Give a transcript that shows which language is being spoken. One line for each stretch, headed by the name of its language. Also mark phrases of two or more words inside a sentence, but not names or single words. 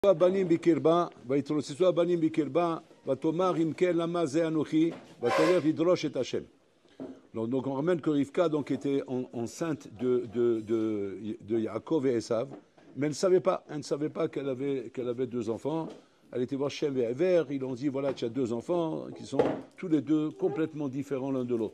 Hebrew: הבנים בקרבה, ויתרוצצו הבנים בקרבה, ותאמר אם כן למה זה אנוכי, ותלך לדרוש את השם.
French: Donc on ramène que Rivka donc, était enceinte de Yaakov et Esav, mais elle ne savait pas qu'elle avait deux enfants. Elle était voir Shem et Ever, ils ont dit voilà tu as deux enfants qui sont tous les deux complètement différents l'un de l'autre.